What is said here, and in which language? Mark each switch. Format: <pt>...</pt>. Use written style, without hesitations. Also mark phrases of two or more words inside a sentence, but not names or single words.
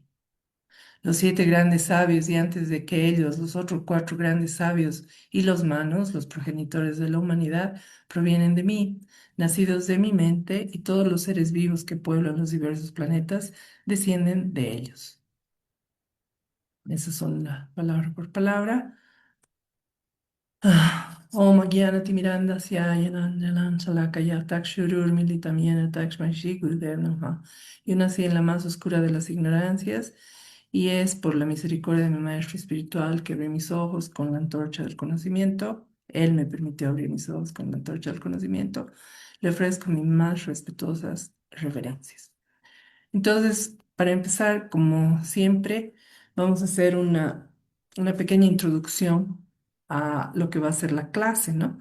<es>Los siete grandes sabios y antes de que ellos, los otros cuatro grandes sabios y los manos, los progenitores de la humanidad, provienen de mí, nacidos de mi mente, y todos los seres vivos que pueblan los diversos planetas descienden de ellos. Esas son la palabra por palabra.</es> <sa>Om Gyanatimirandasya Yananjalan Salakaya Takshurur Militam Yena Takshmashi Gurudev Namaha.</sa> <es>Yo nací en la más oscura de las ignorancias y es por la misericordia de mi maestro espiritual que abrí mis ojos con la antorcha del conocimiento. Él me permitió abrir mis ojos con la antorcha del conocimiento. Le ofrezco mis más respetuosas reverencias. Entonces, para empezar, como siempre, vamos a hacer una pequeña introducción a lo que va a ser la clase, ¿no?</es>